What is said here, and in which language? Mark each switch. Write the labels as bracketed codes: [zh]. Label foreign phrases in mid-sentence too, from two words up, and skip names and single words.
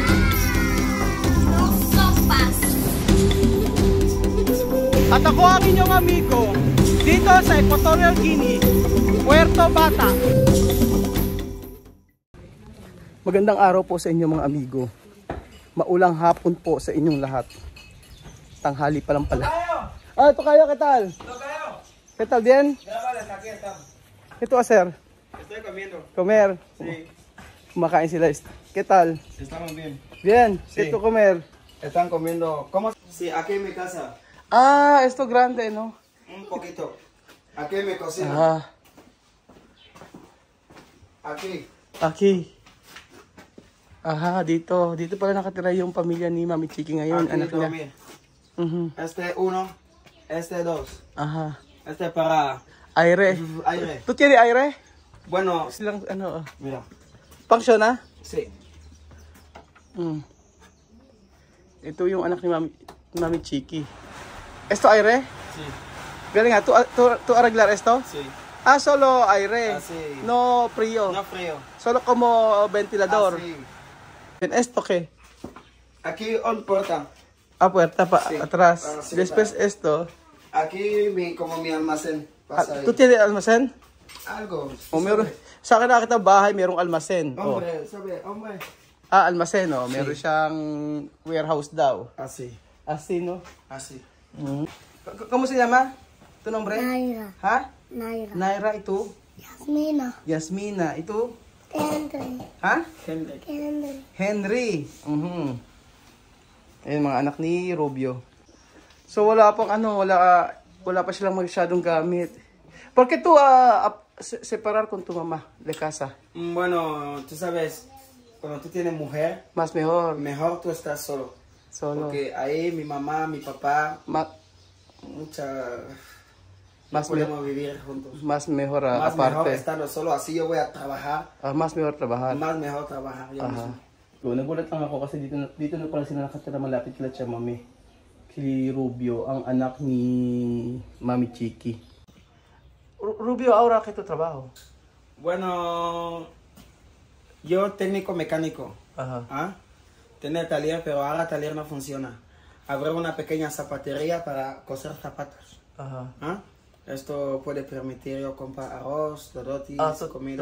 [tl] At ako ang inyong amigo dito sa Equatorial Guinea, Puerto Bata. Magandang araw po sa inyo mga amigo. Maulang hapon po sa inyong lahat. Tanghali pa lang pala. Ah, ito kayo, ketal? Ketal din? Ito sir. [es] Estoy comiendo. Comer. Sí. [tl] Kumakain sila. [es] Ketal? Estamos bien. Bien. Sí. Ito comer. Están comiendo. ¿Cómo? Sí, aquí en mi casa. Ah, esto grande, no? Un poquito. Aquí en mi cocina. Ah, Aquí. aquí. [tl] Aha, dito. Dito pala nakatira yung pamilya ni Mami Chiki ngayon, [es] Aquí [tl] anak niya. [es] dormir. Mhm. Este uno. Este dos. Aha. Este para Aire. aire. ¿Tú tienes aire? Bueno, [tl] Silang ano, [es] mira. [tl] function na? [es] Sí. [tl] Ito yung anak ni Mami Chiki. [es] Esto aire? Sí. [tl] Galing nga, [es] tú arreglar esto? Sí. Ah, solo aire. Así. No frío. No frío. Solo como ventilador. Así. ¿Esto qué? Aquí un puerta. Ah, puerta Sí. atrás. Sí, Después para. esto. Aquí como mi almacén. Pasa ahí. ¿Tú tienes almacén? Algo. [tl] O meron. Sa akin nakita bahay, merong almacén. Oh. [es] Hombre, sabe, hombre. Ah, almacén, [tl] oh. Meron [es] Sí. [tl] siyang warehouse daw. [es] Así. Así, no? Así. ¿Cómo se llama? ¿Tu nombre? Naira. Ha? Naira. Naira, ito? Yasmina. Yasmina, ito? Henry. Ha? Gente. Henry. [tl] Henry. Ayun, mga anak ni Rubio. So, wala pang ano, wala pa silang masyadong gamit. [es] ¿Por qué tú separar con tu mamá de casa? Bueno, tú sabes, cuando tú tienes mujer, Más mejor. mejor tú estás solo. Solo. Porque ahí mi mamá, mi papá, Más podemos vivir juntos. mejor Más aparte. mejor estando solo, así yo voy a trabajar. Más mejor trabajar. Más mejor trabajar yo mismo. [tl] So, nagulat lang ako kasi dito na pala sila nakatira malapit sila siya, mami. Si Rubio, ang anak ni Mami Chiki. [es] Rubio, ahora ¿qué tu trabajo? Bueno, yo técnico mecánico. Ajá. ¿Ah? Tener taller, pero ahora taller no funciona. Abrir una pequeña zapatería para coser zapatos. Ajá. ¿Ah? Esto puede permitir yo comprar arroz, dorotis, comida.